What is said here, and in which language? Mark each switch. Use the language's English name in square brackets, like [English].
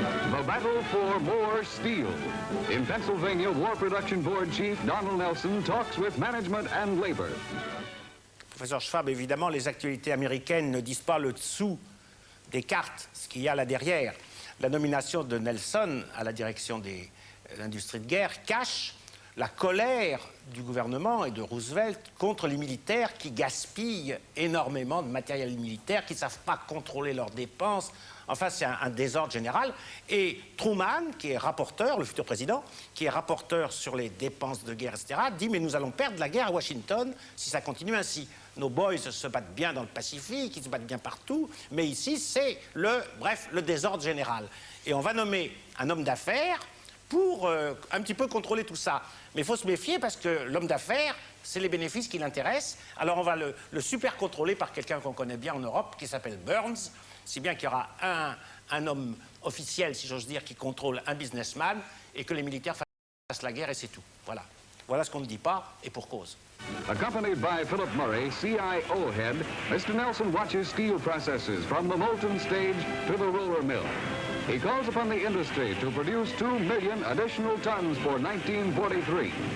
[English] The battle for more steel. In Pennsylvania, War Production Board Chief Donald Nelson talks with management and labor. [French] Professeur Schwab, évidemment, les actualités américaines ne disent pas le dessous des cartes, ce qu'il y a là derrière. La nomination de Nelson à la direction de l'industrie de guerre cache la colère du gouvernement et de Roosevelt contre les militaires qui gaspillent énormément de matériel militaire, qui ne savent pas contrôler leurs dépenses. Enfin, c'est un désordre général. Et Truman, qui est rapporteur, le futur président, qui est rapporteur sur les dépenses de guerre, etc., dit « Mais nous allons perdre la guerre à Washington si ça continue ainsi. Nos boys se battent bien dans le Pacifique, ils se battent bien partout, mais ici, c'est le désordre général. Et on va nommer un homme d'affaires pour un petit peu contrôler tout ça. Mais il faut se méfier parce que l'homme d'affaires, c'est les bénéfices qui l'intéressent. Alors on va le super contrôler par quelqu'un qu'on connaît bien en Europe, qui s'appelle Burns, si bien qu'il y aura un homme officiel, si j'ose dire, qui contrôle un businessman, et que les militaires fassent la guerre, et c'est tout. Voilà. Voilà ce qu'on ne dit pas, et pour cause. [English] Accompanied by Philip Murray, CIO head, Mr. Nelson watches steel processes from the molten stage to the roller mill. He calls upon the industry to produce 2 million additional tons for 1943.